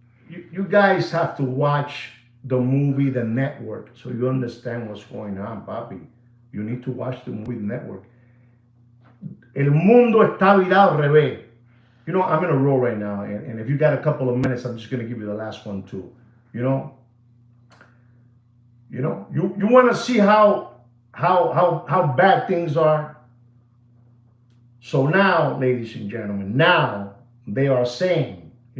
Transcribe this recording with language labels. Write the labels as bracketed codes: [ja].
[en] You guys have to watch the movie The Network so you understand what's going on, papi. You need to watch the movie The Network. [es] El mundo está virado al revés. [en] I'm in a row right now, and if you got a couple of minutes, I'm just going to give you the last one too. You want to see how bad things are. So now, ladies and gentlemen, now they are saying,